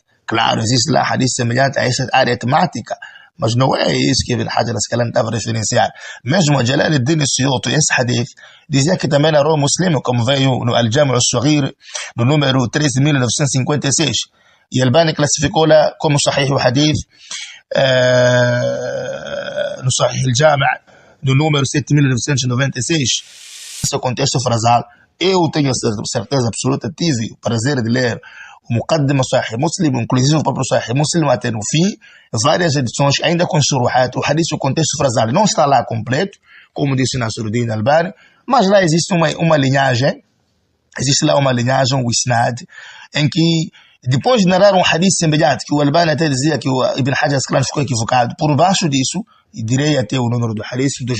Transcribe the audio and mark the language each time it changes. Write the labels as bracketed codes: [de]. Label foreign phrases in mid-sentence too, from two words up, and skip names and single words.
[pt] Claro, existe lá hadith semelhante a essa área temática, mas não é isso que Ibn Hajar al-Asqalani estava a referenciar. Mesmo Jalaluddin Suyuti, esse hadith, dizia que também narrou Muslim, como veio no Al-Jami' al-Saghir, no número 13.956. E Albani classificou lá como Sahih o hadith, no Sahih al-Jami', no número 7.996. Esse é o contexto frasal. Eu tenho certeza absoluta, tive o prazer de ler o Muqaddima Sahih Muslim, inclusive o próprio Sahih Muslim, até no fim, várias edições, ainda com Shuruhat, o hadith, o contexto frasal não está lá completo, como disse Nasruddin Albani, Mas lá existe uma linhagem, um isnad, em que depois de narrar um hadith semelhante, que o Albani até dizia que o Ibn Hajar Asqalani ficou equivocado, por baixo disso, e direi até o número do hadith,